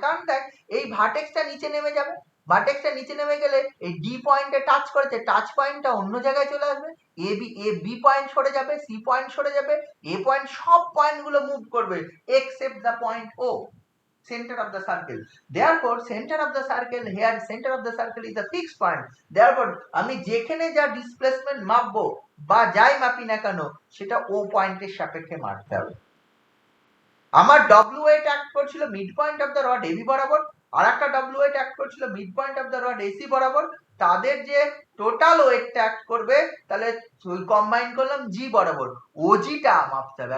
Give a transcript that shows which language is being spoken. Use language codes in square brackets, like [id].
[bn] কারণ দেখ এই ভার্টেক্সটা নিচে নেমে যাবে, ভার্টেক্সটা নিচে নেমে গেলে এই ডি পয়েন্টে টাচ করেছে, টাচ পয়েন্টটা অন্য জায়গায় চলে আসবে, এ বি পয়েন্ট সরে যাবে, সি পয়েন্ট সরে যাবে, এ পয়েন্ট, সব পয়েন্টগুলো মুভ করবে except the point O, [en] center of the circle. Therefore center of the circle, here center of the circle is a fixed point. [bn] Therefore আমি যেখানে যা ডিসপ্লেসমেন্ট মাপবো বা যাই মাপি না কেন সেটা ও পয়েন্টের সাপেক্ষে মাপতে হবে। আমার W8 অ্যাক্ট করছিল mid point of the rod AB বরাবর, আর একটা W8 অ্যাক্ট করছিল mid point of the rod AC বরাবর, তাদের যে টোটাল ওয়েটটা অ্যাক্ট করবে তাহলে কম্বাইন করলাম জি বরাবর, ওজিটা মাপতে হবে।